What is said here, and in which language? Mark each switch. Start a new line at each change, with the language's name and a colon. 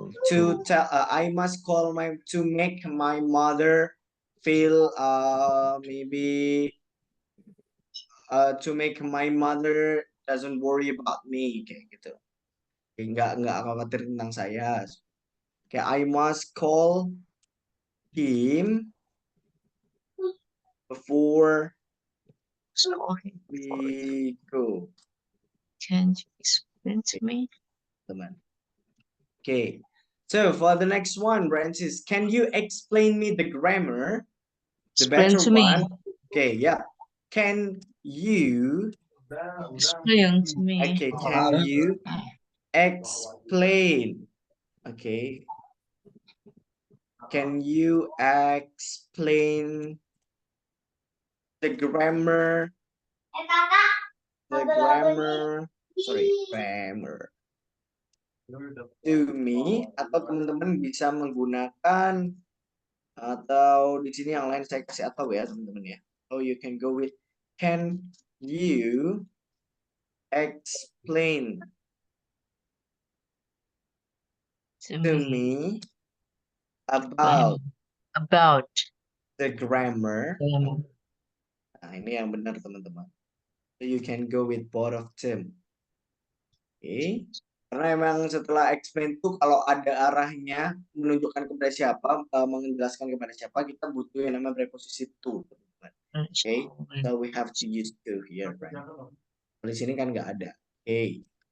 English: To tell, I must call to make my mother feel maybe to make my mother doesn't worry about me
Indonesian: kayak gitu. Nggak khawatir tentang saya.
English: Kayak I must call him before we go. Can you explain to me?
Indonesian: Teman. Okay.
English: So for the next one, Francis, can you explain me the grammar? The Explain to me. one. Okay, yeah. Can you Explain to me. okay, can you explain? Okay. Can you explain the grammar? The grammar. Sorry, grammar. To me,
Indonesian: atau teman-teman bisa menggunakan atau di sini yang lain saya kasih atau ya teman-teman ya.
English: So you can go with can you explain to me about the grammar.
Indonesian: Nah, ini yang benar teman-teman.
English: So you can go with both of them.
Indonesian: Oke. Karena emang setelah explain tuh kalau ada arahnya menunjukkan kepada siapa, menjelaskan kepada siapa, kita butuh yang namanya preposisi to.
English: Okay, so we have to use to here, right?
Indonesian: Di sini kan nggak ada.
English: Okay.